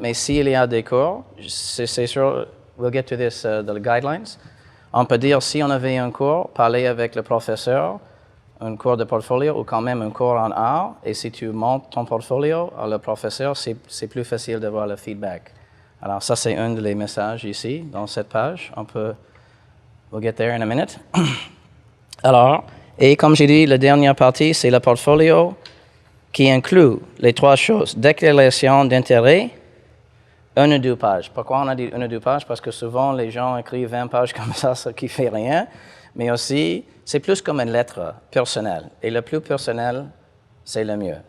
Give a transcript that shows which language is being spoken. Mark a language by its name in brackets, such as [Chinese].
[French] Mais s'il y a des cours, c'est sûr, [English] we'll get to this, the guidelines. [French] On peut dire, si on avait un cours, parler avec le professeur, un cours de portfolio ou quand même un cours en art, et si tu montes ton portfolio à le professeur, c'est plus facile de voir le feedback. Alors ça, c'est un des messages ici, dans cette page. On peut, [English] we'll get there in a minute. [French] Alors, et comme j'ai dit, la dernière partie, c'est le portfolio qui inclut les 3 choses. Déclaration d'intérêt, 1 ou 2 pages. Pourquoi on a dit 1 ou 2 pages? Parce que souvent, les gens écrivent 20 pages comme ça, ce qui fait rien. Mais aussi, c'est plus comme une lettre personnelle. Et le plus personnel, c'est le mieux.